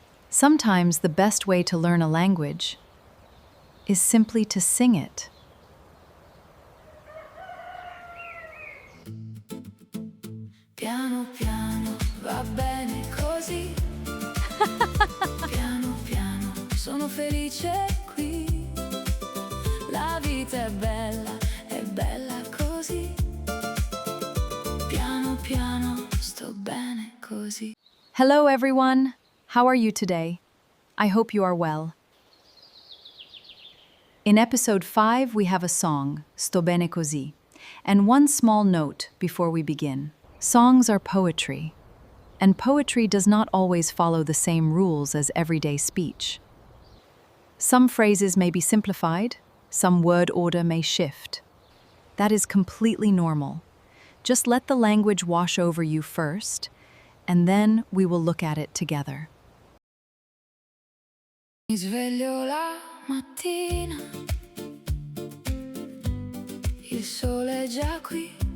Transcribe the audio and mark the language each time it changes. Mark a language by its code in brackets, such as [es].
[en] Sometimes the best way to learn a language is simply to sing it. [it] Piano piano va bene così. Piano piano sono felice qui. La vita è bella così. Piano piano sto bene così. [en] Hello everyone! How are you today? I hope you are well. In episode 5 we have a song, Sto bene così, and one small note before we begin. Songs are poetry, and poetry does not always follow the same rules as everyday speech. Some phrases may be simplified, some word order may shift. That is completely normal. Just let the language wash over you first, and then we will look at it together. [it] Mi sveglio la mattina, il sole è già qui.